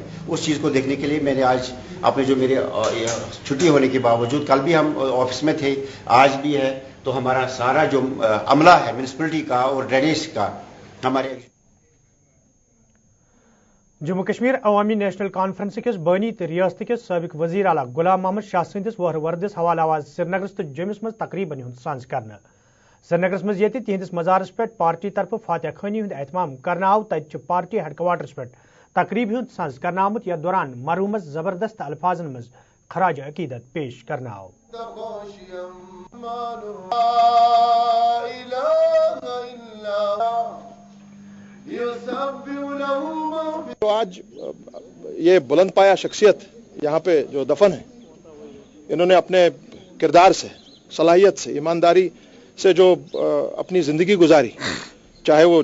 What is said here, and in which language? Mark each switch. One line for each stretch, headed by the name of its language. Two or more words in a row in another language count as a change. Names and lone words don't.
Urdu: اس چیز کو دیکھنے کے لیے میں نے آج اپنے جو میرے چھٹی ہونے کے باوجود, کل بھی ہم آفس میں تھے آج بھی ہے, تو ہمارا سارا جو عملہ ہے میونسپلٹی کا اور ڈرینیج کا ہمارے.
Kashmiri: جموں کشمیر عوامی نیشنل کانفرنس کس بانی تو ریاست کس سابق وزیر اعلیٰ غلام محمد شاہ سندس وہر وردس حوالہ آواز سرینگرس تو جمس مز تقریباً ہند سانز کرنا. سرینگرس مز یہ تہندس مزارس پہ پارٹی طرف فاتح خانی ہند اہتمام کرنا آو. تت
English: party headquarters
Kashmiri: پہ تقریب ہند سانز کرنا آمت یتھ دوران مرحومس زبردست الفاظن مز خراج عقیدت پیش کرنا آو.
Urdu: آج یہ بلند پایا شخصیت یہاں پہ جو دفن ہے, انہوں نے اپنے کردار سے, صلاحیت سے, ایمانداری سے جو اپنی زندگی گزاری, چاہے وہ